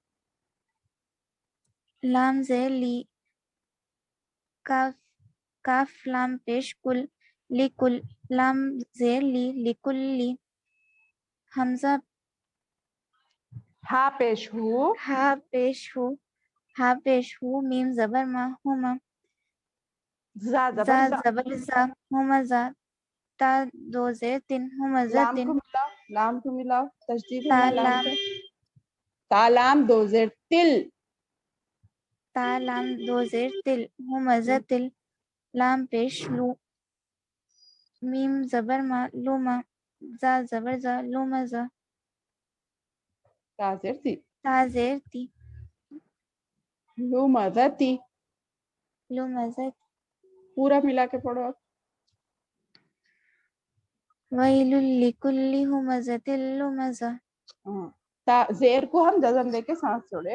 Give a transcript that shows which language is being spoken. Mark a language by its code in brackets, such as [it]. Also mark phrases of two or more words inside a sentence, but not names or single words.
[ur] لام زیر لی کاف لام پیش کل لکل لام زیر لی لکل لی حمزہ ہا پیش ہو. ہا پیش ہو میم زبر ما ہما زا زا زبر زا. زبر زا ہما زا تا دو زیر تن ہما زا لام تن کو ملاؤ. لام کو ملاؤ. تشدید ہے تا نا لام لام پہ. تا لام دو زیر تل. تا لام دو زیر تل ہما زا تل لام پیش لو میم زبر ما لوما زا زبر زا لوما زا تا زیر تی. تا زیر تی لو مذتی. لوما زا پورا ملا کے پڑھو آپ. [ar] ویل لکل ہمزۃ لمزہ. [ur] زیر کو ہم جزم دے کے سانس چھوڑے.